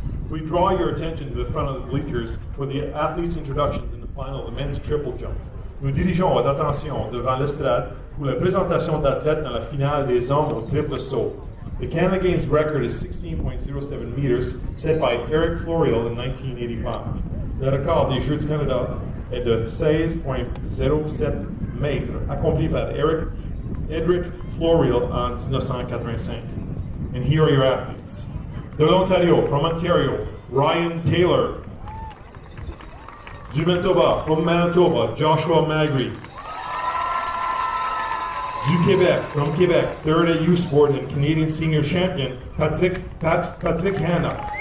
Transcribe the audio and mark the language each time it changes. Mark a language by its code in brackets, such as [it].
[en] We draw your attention to the front of the bleachers for the athletes' introductions in the final of the men's triple jump. [fr] Nous dirigeons votre attention devant l'estrade pour la présentation d'athlètes dans la finale des hommes au triple saut. [en] The Canada Games record is 16.07 meters, set by Eric Florial in 1985. [fr] Le record des Jeux du Canada est de 16.07 mètres, accompli par Edric Florial en 1985. [en] And here are your athletes. [fr] De l'Ontario, [en] from Ontario, Ryan Taylor. [fr] Du Manitoba, [en] from Manitoba, [fr] Joshua Magri. Du Québec, [en] from Quebec, third at U Sport and Canadian senior champion, Patrick Hanna.